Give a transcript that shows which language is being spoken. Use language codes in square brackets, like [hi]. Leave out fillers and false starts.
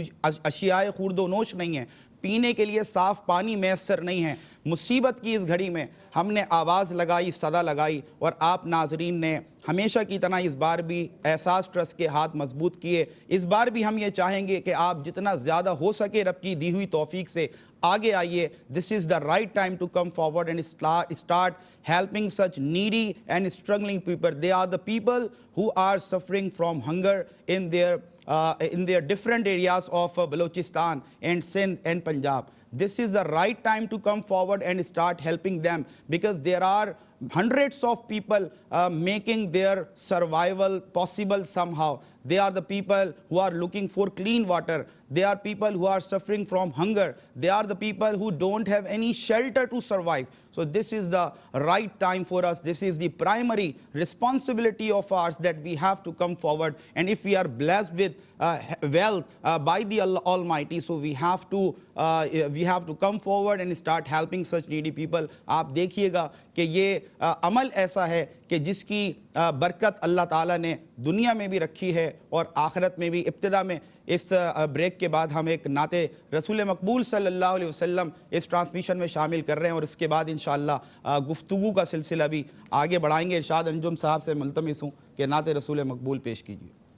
[ur] اشیاء خورد و نوش نہیں ہیں، پینے کے لیے صاف پانی میسر نہیں ہے۔ مصیبت کی اس گھڑی میں ہم نے آواز لگائی، صدا لگائی، اور آپ ناظرین نے ہمیشہ کی طرح اس بار بھی احساس ٹرسٹ کے ہاتھ مضبوط کیے۔ اس بار بھی ہم یہ چاہیں گے کہ آپ جتنا زیادہ ہو سکے رب کی دی ہوئی توفیق سے آگے آئیے۔ [en] This is the right time to come forward and start helping such needy and struggling people. They are the people who are suffering from hunger in their different areas of Balochistan and Sindh and Punjab. This is the right time to come forward and start helping them, because there are hundreds of people making their survival possible somehow. They are the people who are looking for clean water. They are people who are suffering from hunger. They are the people who don't have any shelter to survive. So this is the right time for us. This is the primary responsibility of ours, that we have to come forward. And if we are blessed with wealth by the Almighty, so we have to come forward and start helping such needy people. [ur] آپ دیکھیے گا کہ یہ عمل ایسا ہے کہ جس کی برکت اللہ تعالیٰ نے دنیا میں بھی رکھی ہے اور آخرت میں بھی۔ ابتدا میں اس بریک کے بعد ہم ایک نعت رسول مقبول صلی اللہ علیہ وسلم اس ٹرانسمیشن میں شامل کر رہے ہیں، اور اس کے بعد انشاءاللہ گفتگو کا سلسلہ بھی آگے بڑھائیں گے۔ ارشاد انجم صاحب سے ملتمس ہوں کہ نعت رسول مقبول پیش کیجیے۔